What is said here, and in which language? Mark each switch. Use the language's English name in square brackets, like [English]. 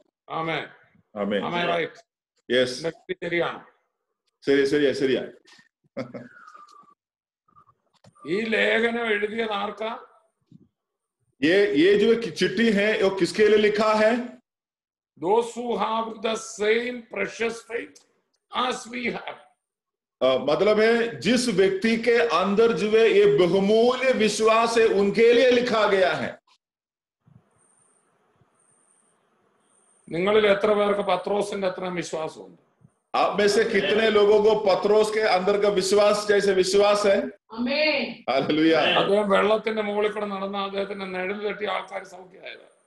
[Hindi] आमीन, आमीन। [English] Am I right? Yes. [Malayalam] ശരിയാണ്. ശരിയാ. ഈ ലേഖനം എഴുതിയത് ആർക്കാ? [Hindi] ये जो चिट्ठी है वो किसके लिए लिखा है? [English] Those who have the same precious faith as we have. [Hindi] मतलब है जिस व्यक्ति के अंदर जो है ये बहुमूल्य विश्वास है उनके लिए लिखा गया है। [Malayalam] നിങ്ങളിൽ എത്ര പേർക്ക് പത്രോസിന്റെ അത്ര വിശ്വാസമുണ്ട്? [Hindi] आप में से कितने लोगों को पत्रोस के अंदर का विश्वास जैसे विश्वास है? आमीन, हालेलुया। [Malayalam] അദ്ദേഹം വെള്ളത്തിന്റെ മുകളിൽ കൂടെ നടന്ന അദ്ദേഹത്തിന്റെ നിഴൽ തട്ടി ആൾക്കാർ സൗഖ്യമായത്.